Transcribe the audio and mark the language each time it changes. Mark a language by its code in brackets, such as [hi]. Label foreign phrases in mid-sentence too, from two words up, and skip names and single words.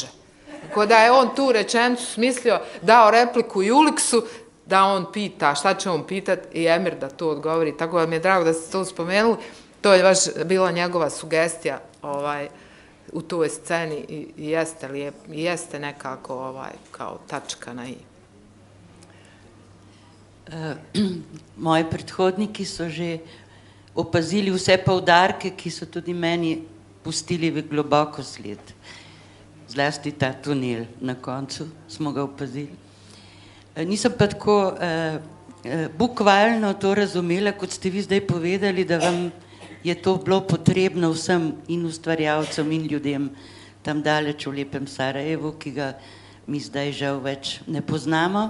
[bs] Tako da je on tu rečenicu smislio, dao repliku i Uliksu, da on pita, šta će on pitati i Emir da to odgovori. Tako da mi je drago da ste to spomenuli. To je baš bila njegova sugestija u toj sceni i jeste nekako kao tačka na i. [sl] Moji predhodniki so že opazili vse poudarke, ki so tudi meni pustili v globoko sled. Zlasti ta tunel na koncu smo ga opazili. Nisem pa tako bukvalno to razumela, kot ste vi zdaj povedali, da vam je to bilo potrebno vsem in ustvarjalcem in ljudem tam daleč v lepem Sarajevu, ki ga mi zdaj žal več ne poznamo.